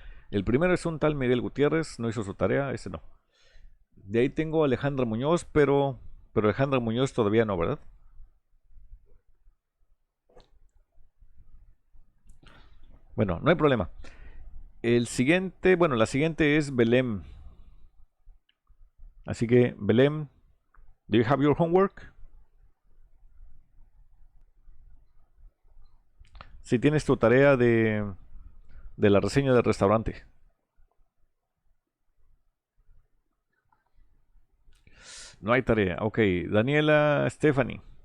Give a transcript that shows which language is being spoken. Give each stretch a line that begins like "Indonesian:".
Spanish: El primero es un tal Miguel Gutiérrez, no hizo su tarea, ese no. De ahí tengo a Alejandra Muñoz, pero Alejandra Muñoz todavía no, ¿verdad? Bueno, no hay problema. El siguiente, bueno, la siguiente es Belém. Así que,
English: Belém, do you have your homework?
Spanish: Si tienes tu tarea de la reseña del restaurante. No hay tarea. Ok, Daniela, Stephanie.